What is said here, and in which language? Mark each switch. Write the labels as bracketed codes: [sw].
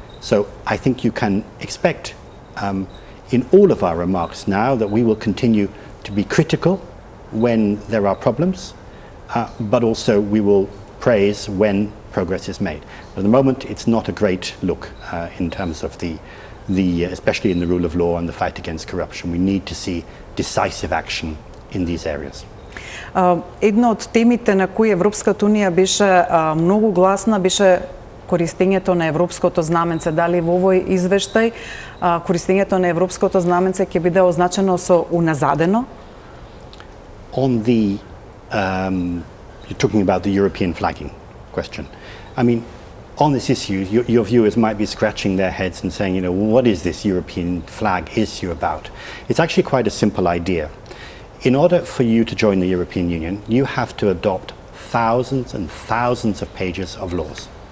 [en] So I think you can expect in all of our remarks now that we will continue to be critical when there are problems, but also we will praise when progress is made. At the moment, it's not a great look in terms of the especially in the rule of law and the fight against corruption. We need to see decisive action in these areas. [mk] Една од темите на кои Европската унија беше многу гласна беше користењето на европското знаменце. Дали во овој извештај користењето на европското знаменце ќе биде означено со уназадено? [en] On the, you're talking about the European flagging question. I mean, on this issue, your viewers might be scratching their heads and saying, what is this European flag issue about? It's actually quite a simple idea. In order for you to join the European Union, you have to adopt thousands and thousands of pages of laws.